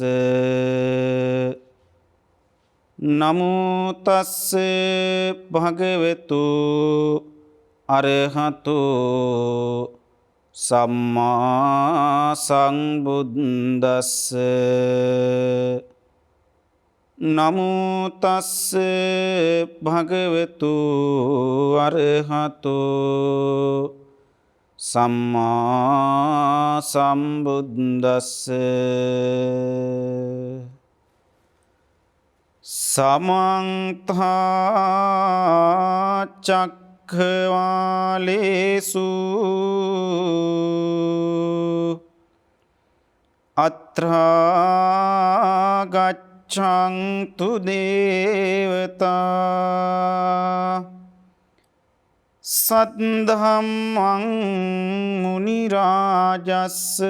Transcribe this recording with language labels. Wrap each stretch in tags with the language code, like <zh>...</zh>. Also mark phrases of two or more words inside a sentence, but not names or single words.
<pi>නමෝ තස්ස භගවතු අරහතු සම්මා සංබුද්දස්ස. නමෝ තස්ස භගවතු අරහතු සම්මා සම්බුද්දස්ස. සමන්ත චක්ඛවාලේසු අත්‍රා ගච්ඡන්තු දේවතා සද්ධම්මං මුනි රාජස්ස</pi>